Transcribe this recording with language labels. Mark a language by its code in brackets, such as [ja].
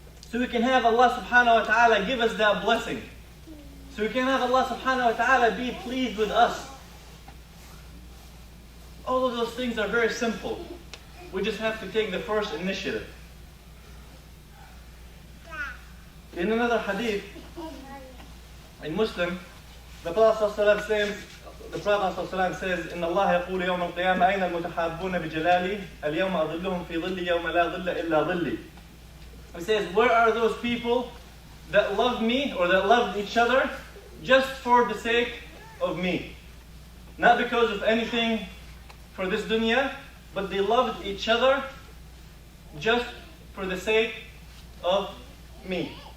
[en] So we can have Allah subhanahu wa ta'ala give us that blessing. So we can have Allah subhanahu wa ta'ala be pleased with us. All of those things are very simple. We just have to take the first initiative. In another hadith, in Muslim, the Prophet says, [ar] إن الله يقول يوم القيامة أين المتحابون بجلالي اليوم أظلهم في ظلي يوم لا ظل إلا ظلي. [en] He says, where are those people that love me or that loved each other just for the sake of me? Not because of anything for this dunya, but they loved each other just for the sake of me.